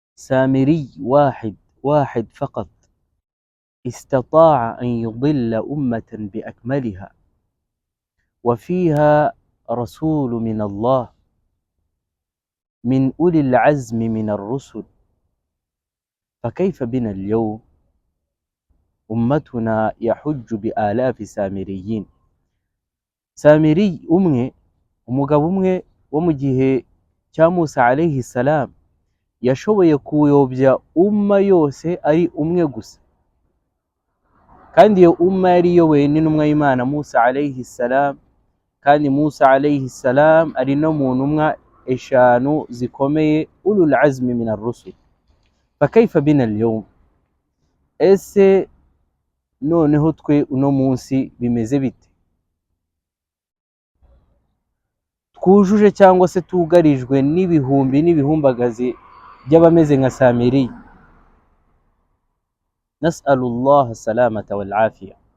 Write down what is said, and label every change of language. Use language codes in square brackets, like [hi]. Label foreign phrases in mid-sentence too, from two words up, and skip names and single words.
[ar] سامري واحد فقط استطاع أن يضل أمة بأكملها وفيها رسول من الله من أولي العزم من الرسل، فكيف بنا اليوم أمتنا يحج بآلاف سامريين. [rw] سامري umugabo umwe wo mu gihe cya Musa [ar] عليه السلام [rw] yashoboye kuyobya umma yose ari umwe gusa, kandi iyo umma yari iyobowe n'intumwa y'Imana Musa [ar] عليه السلام, [rw] kandi Musa [ar] عليه السلام [rw] ari no mu ntumwa eshanu zikomeye [ar] أولو العزم من الرسل. فكيف بنا اليوم, [rw] ese noneho twe uno munsi bimeze bite? Twujuje cyangwa se tugarijwe n'ibihumbi n'ibihumbagazi by'abameze nka Samiri? [ar] نسأل الله السلامة والعافية.